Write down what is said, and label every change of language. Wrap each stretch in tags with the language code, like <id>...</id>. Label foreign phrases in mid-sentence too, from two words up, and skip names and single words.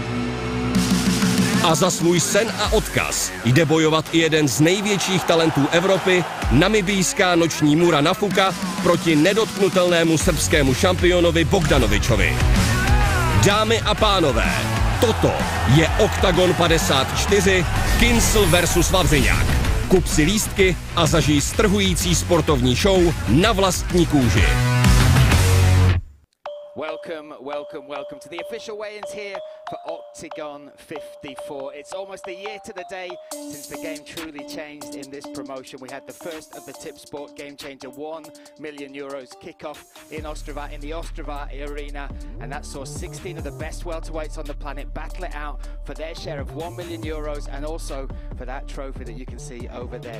<cs>A za svůj sen a odkaz jde bojovat i jeden z největších talentů Evropy, namibijská noční Mura Nafuka proti nedotknutelnému srbskému šampionovi Bogdanovičovi. Dámy a pánové, toto je Oktagon 54 Kincl versus Wawrzyniak. Kup si lístky a zažij strhující sportovní show na vlastní kůži.</cs> <en>Welcome to the official weigh-ins here for Oktagon 54. It's almost a year to the day since the game truly changed in this promotion. We had the first of the Tipsport Gamechanger 1 million euros kickoff in Ostrava, in the Ostrava arena, and that saw 16 of the best welterweights on the planet battle it out for their share of 1 million euros and also for that trophy that you can see over there.</en>